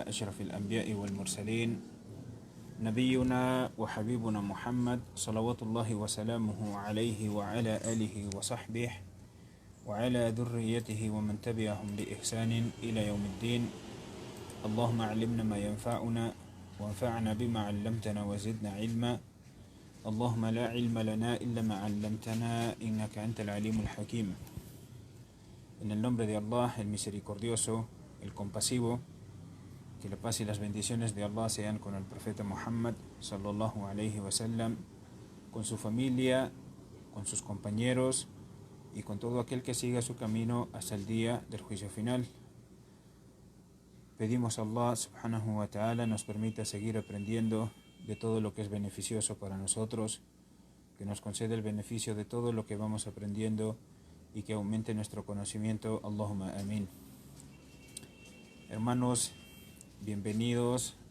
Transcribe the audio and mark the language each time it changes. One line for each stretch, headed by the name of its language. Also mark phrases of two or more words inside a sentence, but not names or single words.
Arabic: أشرف الأنبياء والمرسلين نبينا وحبيبنا محمد صلوات الله وسلامه عليه وعلى آله وصحبه وعلى ذريته ومن تبعهم بإحسان إلى يوم الدين. اللهم علمنا ما ينفعنا وانفعنا بما علمتنا وزدنا علما. اللهم لا علم لنا إلا ما علمتنا إنك أنت العليم الحكيم.
Spanish: En el nombre de Allah, el misericordioso, el compasivo, que la paz y las bendiciones de Allah sean con el profeta Muhammad
Arabic: صلى الله عليه وسلم,
Spanish: con su familia, con sus compañeros y con todo aquel que siga su camino hasta el día del juicio final. Pedimos a Allah
Arabic: سبحانه وتعالى
Spanish: nos permita seguir aprendiendo de todo lo que es beneficioso para nosotros, que nos conceda el beneficio de todo lo que vamos aprendiendo y que aumente nuestro conocimiento.
Arabic: اللهم آمين.
Spanish: Hermanos, bienvenidos.